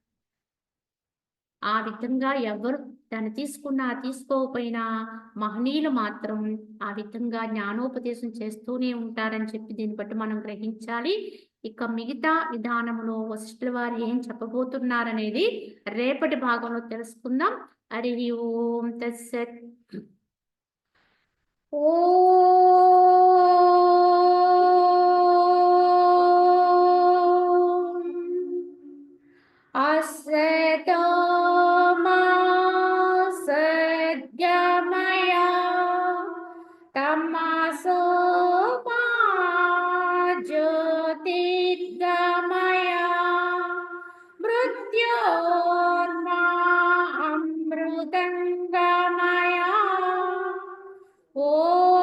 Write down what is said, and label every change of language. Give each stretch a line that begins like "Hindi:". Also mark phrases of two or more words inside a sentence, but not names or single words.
Telugu: ఆ విధంగా ఎవరు దాన్ని తీసుకున్నా, తీసుకోకపోయినా మహనీయులు మాత్రం ఆ విధంగా జ్ఞానోపదేశం చేస్తూనే ఉంటారని చెప్పి దీన్ని బట్టి మనం గ్రహించాలి. ఇక మిగతా విధానంలో వశిష్ఠుల వారు ఏం చెప్పబోతున్నారనేది రేపటి భాగంలో తెలుసుకుందాం.
Sanskrit: హరి ఓం తత్సత్. असतो मा सद्गमया तमसो मा ज्योतिर्गमया मृत्योर्मा अमृतङ्गमया।